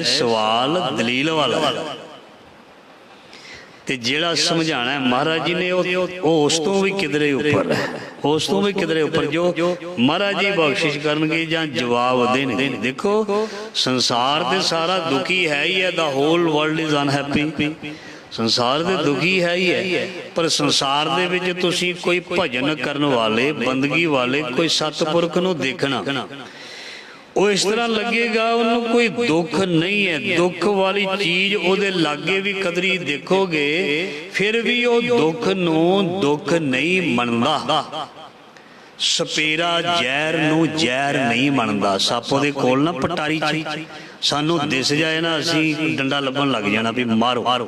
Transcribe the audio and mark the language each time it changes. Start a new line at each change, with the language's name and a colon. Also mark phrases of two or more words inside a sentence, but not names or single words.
Punjabi: ਸਵਾਲ ਦਲੀਲ ਵਾਲਾ। ਤੇ ਜਿਹੜਾ ਸਮਝਾਣਾ ਹੈ ਮਹਾਰਾਜ ਜੀ ਨੇ ਉਸ ਤੋ ਵੀ ਕਿਧਰੇ ਉਪਰ ਹੈ, ਉਸ ਤੋ ਵੀ ਕਿਧਰੇ ਉਪਰ ਜੋ ਮਹਾਰਾਜ ਜੀ ਬਖ਼ਸ਼ਿਸ਼ ਕਰਨਗੇ ਜਾਂ ਜਵਾਬ ਦੇਣਗੇ। ਦੇਖੋ ਸੰਸਾਰ ਤੇ ਸਾਰਾ ਦੁਖੀ ਹੈ ਹੀ ਹੈ,
English: The whole world is unhappy.
Punjabi: ਸੰਸਾਰ ਦੇ ਦੁਖੀ ਹੈ ਹੀ ਹੈ, ਪਰ ਸੰਸਾਰ ਦੇ ਵਿਚ ਤੁਸੀਂ ਕੋਈ ਭਜਨ ਕਰਨ ਵਾਲੇ, ਬੰਦਗੀ ਵਾਲੇ, ਕੋਈ ਸਤਪੁਰਖ ਨੂੰ ਦੇਖਣਾ, ਉਹ ਇਸ ਤਰ੍ਹਾਂ ਲੱਗੇਗਾ ਉਹਨੂੰ ਕੋਈ ਦੁੱਖ ਨਹੀਂ ਹੈ। ਦੁੱਖ ਵਾਲੀ ਚੀਜ਼ ਉਹਦੇ ਲਾਗੇ ਵੀ ਕਦਰੀ ਦੇਖੋਗੇ, ਫਿਰ ਵੀ ਉਹ ਦੁੱਖ ਨੂੰ ਦੁੱਖ ਨਹੀਂ ਮੰਨਦਾ। ਸਪੇਰਾ ਜ਼ਹਿਰ ਨੂੰ ਜ਼ਹਿਰ ਨਹੀਂ ਮੰਨਦਾ। ਸੱਪ ਉਹਦੇ ਕੋਲ ਨਾ ਪਟਾਰੀ ਚ ਸਾਨੂੰ ਦਿਸ ਜਾਏ ਨਾ, ਅਸੀਂ ਡੰਡਾ ਲੱਭਣ ਲੱਗ ਜਾਣਾ ਵੀ ਮਾਰੋ।